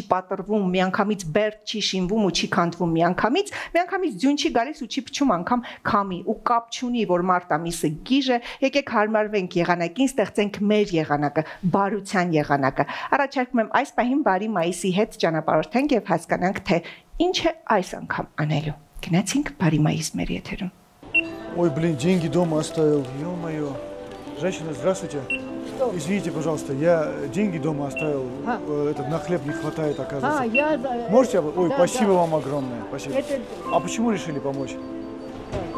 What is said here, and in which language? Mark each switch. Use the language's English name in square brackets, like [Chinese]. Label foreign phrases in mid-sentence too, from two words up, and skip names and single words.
[Armenian] պատրվում, միանգամից բերդ չի շինվում ու չի քանդվում, միանգամից ձյուն չի գալիս ու չի փչում անգամ քամի ու կապ չունի, որ մարտ ամիսը գիժ է, եկեք հարմարվենք եղանակին, ստեղծենք մեր եղանակը, բարության եղանակը։ Առաջարկում եմ այս պահին բարի մայիսի հետ ճանապարհորդենք եւ հասկանանք, թե ինչ է այս անգամ անելու։ Գնացինք բարի մայիս մեր եթերում։ [Russian] Ой, блин, деньги дома оставил, ё-моё. Женщина, здравствуйте. Что? Извините, пожалуйста, я деньги дома оставил. На хлеб не хватает, оказывается. Можете? Ой, да, спасибо вам огромное. Спасибо. А почему решили помочь? Почему?